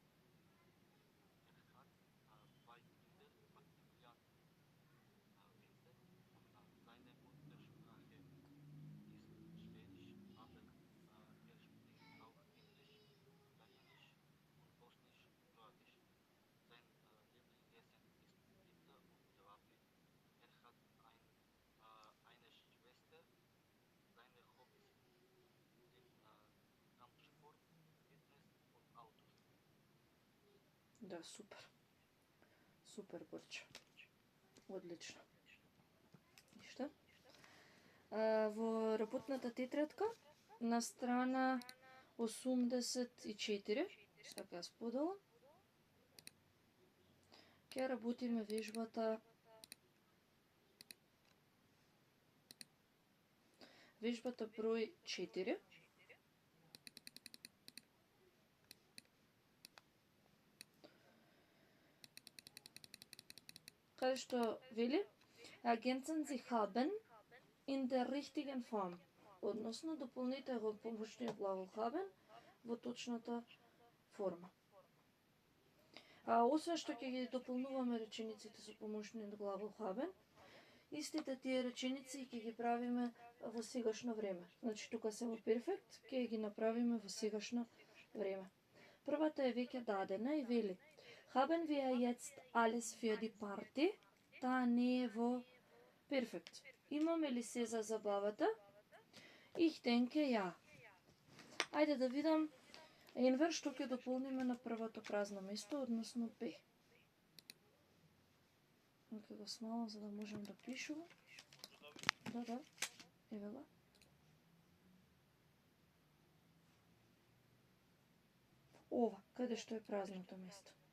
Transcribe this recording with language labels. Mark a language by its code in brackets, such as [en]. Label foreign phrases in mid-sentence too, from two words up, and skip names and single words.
[de] Hat zwei Kinder, Maximilian und Vincent, und seine Muttersprache ist Schwedisch, aber spricht auch Englisch, Italienisch und Bosnisch-Kroatisch. Sein Lieblingsessen ist Pizza und Jalapeno. Hat eine Schwester. Seine Hobbys sind Kampfsport, Fitness und Autos. [mk] Да, супер. Супер, Борче. Одлично. Ништо? Во работната тетрадка на страна 84, што ќе споделам, ќе работиме вежбата број 4. Каде што вели [de] Ergänzen Sie haben in der richtigen Form. [mk] Односно, дополните го помошниот глагол haben во точната форма. Освен што ќе ги дополнуваме речениците со помошниот глагол haben, истите тие реченици ќе ги правиме во сегашно време. Значи, тука се во перфект, ќе ги направиме во сегашно време. Првата е веќе дадена и вели [de] Haben wir jetzt alles für die Party? [mk] Таа не е во перфект. Имаме ли се за забавата? [de] Ich denke ja. [mk] Ајде да видам Енвер што ќе дополниме на првото празно место, односно Б. Ќе го смалам за да можем да пишувам. Да. Еве го. Ова, каде што е празното место?